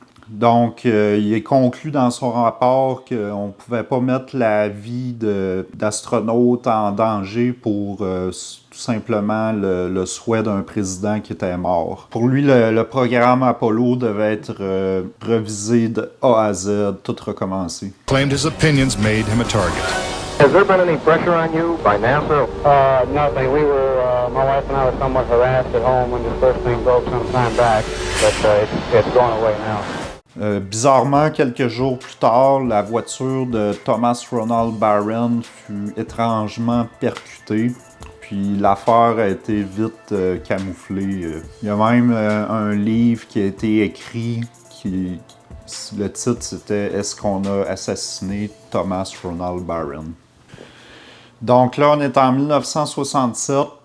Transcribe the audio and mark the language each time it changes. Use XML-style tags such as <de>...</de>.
<fr>Donc, il est conclu dans son rapport qu'on ne pouvait pas mettre la vie d'astronautes en danger pour tout simplement le souhait d'un président qui était mort. Pour lui, le programme Apollo devait être revisé de A à Z, tout recommencer.</fr> <en>Claimed his opinions made him a target. Has there been any pressure on you by NASA? Nothing. My wife and I were somewhat harassed at home when this first thing broke some time back, but it's going away now.</en> <fr>Bizarrement, quelques jours plus tard, la voiture de Thomas Ronald Barron fut étrangement percutée, puis l'affaire a été vite camouflée. Il y a même un livre qui a été écrit, le titre c'était « Est-ce qu'on a assassiné Thomas Ronald Barron ?» Donc là, on est en 1967.</fr>